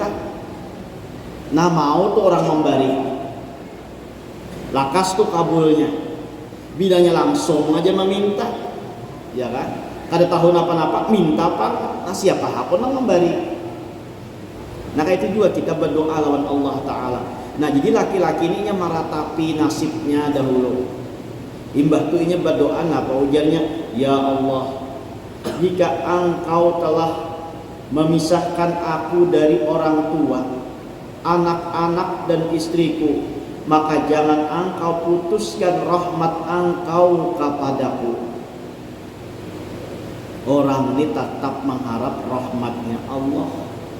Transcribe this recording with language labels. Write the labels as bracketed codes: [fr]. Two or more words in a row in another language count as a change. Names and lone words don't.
[id] Nah mau tuh orang memberi, lakas tuh kabulnya, bilangnya langsung aja meminta, ya kan? [bjn] Kada tahu apa-apa, minta pak, nah siapa pun yang memberi. Nah kayak itu juga kita berdoa lawan Allah Ta'ala. [id] Nah jadi laki-laki ini meratapi nasibnya dahulu. [bjn] Imbah tuh ini berdoa, apa ujarnya? [ar] Ya Allah, [id] jika Engkau telah memisahkan aku dari orang tua, anak-anak dan istriku, maka jangan Engkau putuskan rahmat Engkau kepadaku. Orang ini tetap mengharap rahmatnya Allah.